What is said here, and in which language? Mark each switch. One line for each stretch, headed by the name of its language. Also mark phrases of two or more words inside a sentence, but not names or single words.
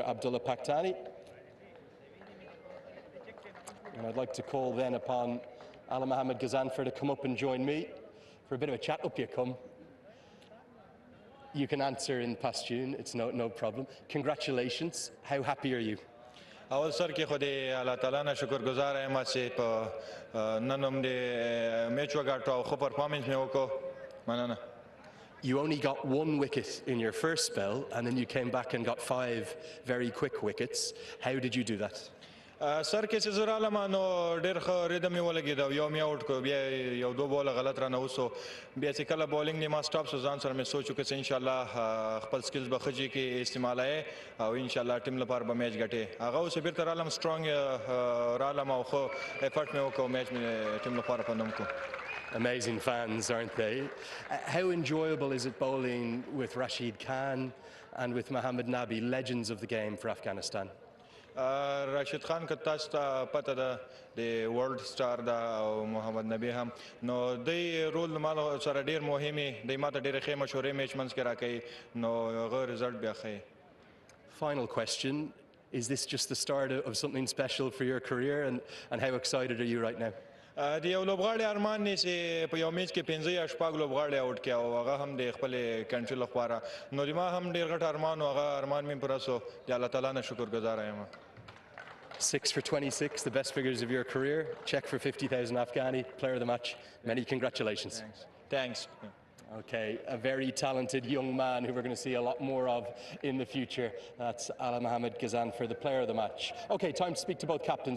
English: Abdullah Pakhtani. And I'd like to call then upon Ala Mohammed Ghazanfar to come up and join me for a bit of a chat. Up you come. You can answer in Pashtun, it's no problem. Congratulations. How happy are you?
Pashto: اول سر کې خو دې الله تعالی نه شکرګزار یم چې په نن هم دې میچ وګاټو او ښه پرفارمنس مې وکړو مننه.
English: You only got 1 wicket in your first spell, and then you came back and got 5 very quick wickets. How did you do that?
Pashto: سر کې چې زه رالم نو ډېر ښه ریدم مې ولګېد او یو مې آوټ کړو بیا یو 2 بوله غلط رانه وسو بیا چې کله بالینګ نه ما سټاپ شو ځان سره مې سوچ وکړ چې انشاءالله خپل سکلز به ښه جي کې استعمالوي او انشاءالله ټیم لپاره به میچ ګټې هغه اوس بیرته رالم سټرانګ رالم او ښه ایفرټ مې وکړ میچ مې ټیم لپاره په نوم کړو.
English: Amazing fans, aren't they? How enjoyable is it bowling with Rashid Khan and with Mohammad Nabi, legends of the game for Afghanistan?
Pashto: راشد خان که تاسو ته پته ده د
English: world star
Pashto: ده او محمد نبی هم نو دی رول ما سره ډېر مهمې دی ما ته ډېرې ښې مشورې میچ منځ کې راکوي نو هغه رزلټ بیا ښه.
English: Final question, is this just the start of something special for your career, and how excited are you right now?
Pashto: د یو لوبغاړي ارمان دی چې په یو میچ کې 15 یا 16 لوبغاړي آوټ کړي او هغه هم د خپل کنټري لپاره نو د ما هم ډېر غټ ارمان او هغه ارمان مې پوره سو د الله تعالی نه شکرګزار یم.
English: 6 for 26, the best figures of your career. Check for 50,000 Afghani, player of the match. Many congratulations. Thanks. Okay, a very talented young man who we're going to see a lot more of in the future. That's Ala Mohammed Ghazanfar, the player of the match. Okay, time to speak to both captains.